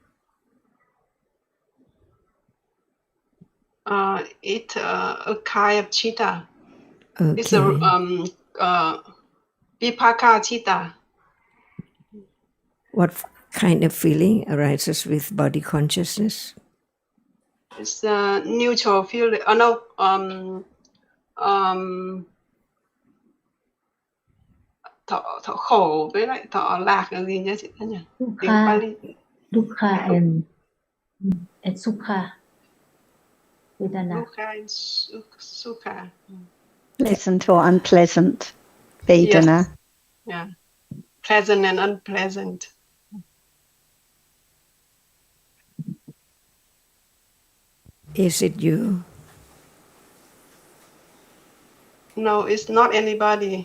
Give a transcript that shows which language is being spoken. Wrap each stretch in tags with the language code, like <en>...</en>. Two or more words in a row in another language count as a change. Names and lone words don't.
<en>It's a kind of chitta. Okay. It's a vipaka chitta. What kind of feeling arises with body consciousness? It's a neutral feeling.</en> <vi>Thọ khổ với lại thọ lạc là gì nhỉ chị Tân nhỉ? Tiếng Pali.</vi> <en>Dukkha and Sukha. Vedana. Dukkha and Sukha. Pleasant or unpleasant Vedana. Yes. Yeah. Pleasant and unpleasant. Is it you? No, it's not anybody.</en>